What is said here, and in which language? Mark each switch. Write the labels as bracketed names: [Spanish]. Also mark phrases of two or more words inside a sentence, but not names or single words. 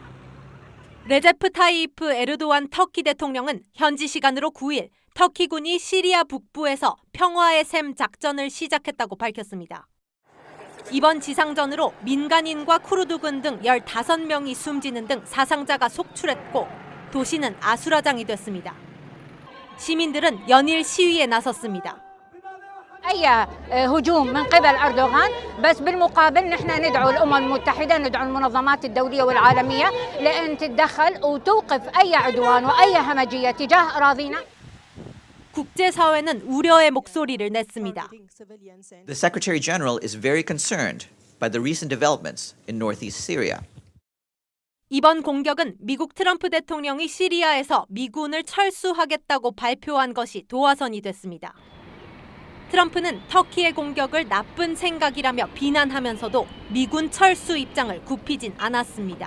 [Korean] 레제프 타이이프 에르도안 터키 대통령은 현지 시간으로 9일 터키군이 시리아 북부에서 평화의 샘 작전을 시작했다고 밝혔습니다. 이번 지상전으로 민간인과 쿠르드군 등 15명이 숨지는 등 사상자가 속출했고 도시는 아수라장이 됐습니다. 시민들은 연일 시위에 나섰습니다. [Arabic] أي هجوم من قبل أردوغان بس بالمقابل نحن ندعو الأمم المتحدة ندعو المنظمات الدولية والعالمية لأن تتدخل وتوقف أي عدوان وأي همجية تجاه أراضينا. [Korean] 국제사회는 우려의 목소리를 냈습니다. [English] The Secretary General is very concerned by the recent developments in northeast Syria. [Korean] 이번 공격은 미국 트럼프 대통령이 시리아에서 미군을 철수하겠다고 발표한 것이 도화선이 됐습니다. 트럼프는 터키의 공격을 나쁜 생각이라며 비난하면서도 미군 철수 입장을 굽히진 않았습니다.